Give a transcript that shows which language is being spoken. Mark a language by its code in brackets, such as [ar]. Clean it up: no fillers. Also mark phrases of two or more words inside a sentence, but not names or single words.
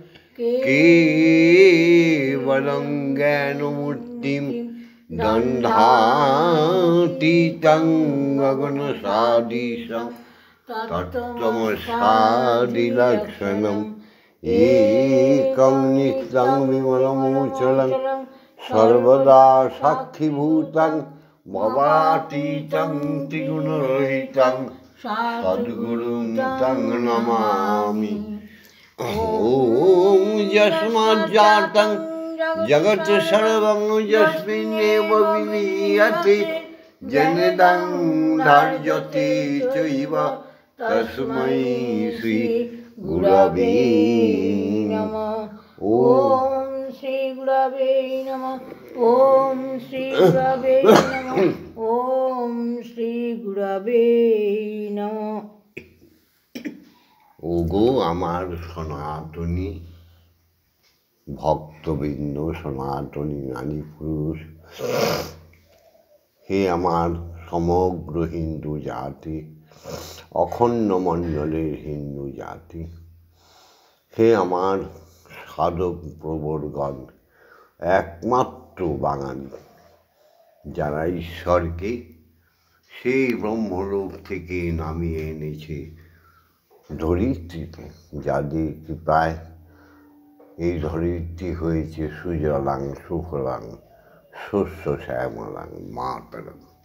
[sa] কেবলং জ্ঞানমূর্তিম দণ্ডাতীতং গগনসাদৃশং তত্ত্বমসাদিলক্ষণম একং নিত্যং বিমলমুচলং সর্বদা সাক্ষীভূতং ভবাতীতং ত্রিগুণরহিতং সদ্গুরুং তং নমামি। ওম যস্মাজ্জাতং জগৎ সর্বং যস্মিন্নেব বিলীয়তে জনিদং ধার্যতে চৈব তস্मै শ্রী গুরবে নমঃ। ওম শ্রী গুরবে নমঃ। ওম শ্রী গুরবে নমঃ। ওম শ্রী গুরবে নমঃ। [bn] ওগো আমার সনাতনী ভক্তবৃন্দ, সনাতনী নারী পুরুষ, হে আমার সমগ্র হিন্দু জাতি, অখণ্ড মণ্ডলের হিন্দু জাতি, হে আমার সাধক প্রবরগণ, একমাত্র বাঙালি যারা ঈশ্বরকে সেই ব্রহ্মলোক থেকে নামিয়ে এনেছে ধরিত্রীতে, যাদের কৃপায় এই ধরিত্রী হয়েছে [sa] সুজলাং সুফলাং শস্য শ্যামলাং মাতরং।